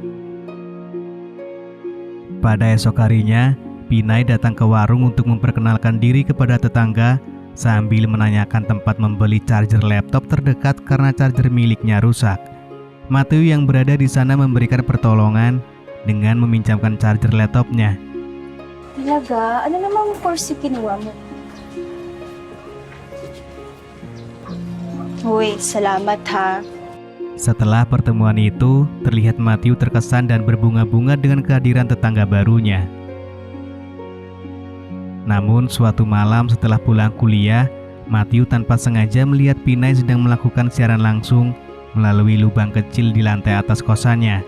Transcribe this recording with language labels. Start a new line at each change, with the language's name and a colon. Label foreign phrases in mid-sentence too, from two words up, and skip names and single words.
Indonesian: Pada esok harinya, Pinay datang ke warung untuk memperkenalkan diri kepada tetangga sambil menanyakan tempat membeli charger laptop terdekat karena charger miliknya rusak. Matthew yang berada di sana memberikan pertolongan dengan meminjamkan charger laptopnya.
Filipino: Talaga? Ano namang course yung kinuha mo? Uy, salamat ha.
Indonesian: Setelah pertemuan itu, terlihat Matthew terkesan dan berbunga-bunga dengan kehadiran tetangga barunya. Namun suatu malam setelah pulang kuliah, Matthew tanpa sengaja melihat Pinay sedang melakukan siaran langsung melalui lubang kecil di lantai atas kosannya.